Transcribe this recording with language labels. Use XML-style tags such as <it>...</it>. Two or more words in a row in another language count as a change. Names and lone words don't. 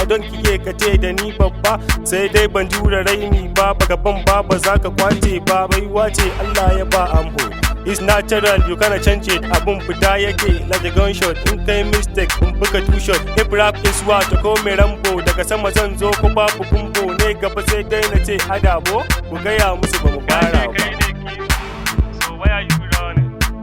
<ha>kike ka ce da ni babba, sai dai ban jure raini ba, baka ban ba, ba za ka kwace ba, baiwa ce Allah ya ba amho.</ha> <en>It's natural, you cannot change it,</en> <ha>abun fita yake,</ha> <en>like a gunshot,</en> <ha>in kai</ha> <en>mistake,</en> <ha>in buga</ha> <en>two shot. If rap is war, to call me Rambo,</en> <ha>daga sama zan zo ko babu kumbo, ne gaba sai dai na ce adabo, ku gaya musu ba mu fara ba.</ha> <en>So why are you running?</en>